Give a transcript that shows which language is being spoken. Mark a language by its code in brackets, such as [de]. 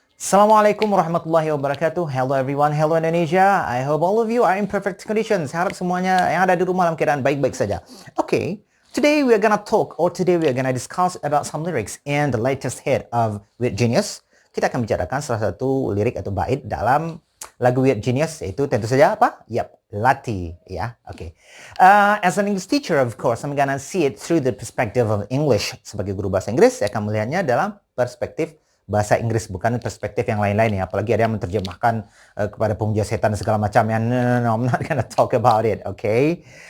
[en] Assalamualaikum warahmatullahi wabarakatuh. Hello everyone, hello Indonesia. I hope all of you are in perfect conditions. [id] Saya harap semuanya yang ada di rumah dalam keadaan baik-baik saja. [en] Okay, today we are gonna talk or today we are gonna discuss about some lyrics in the latest hit of Weird Genius. [id] Kita akan bicarakan salah satu lirik atau bait dalam lagu Weird Genius, yaitu tentu saja apa? Yap, Lati, ya. Okay. [en] As an English teacher, of course, I'm gonna see it through the perspective of English. [id] Sebagai guru bahasa Inggris, saya akan melihatnya dalam perspektif bahasa Inggris, bukan perspektif yang lain-lain ya. Apalagi ada yang menerjemahkan kepada pemuja setan segala macam ya. [en] No, I'm not gonna talk about it, okay?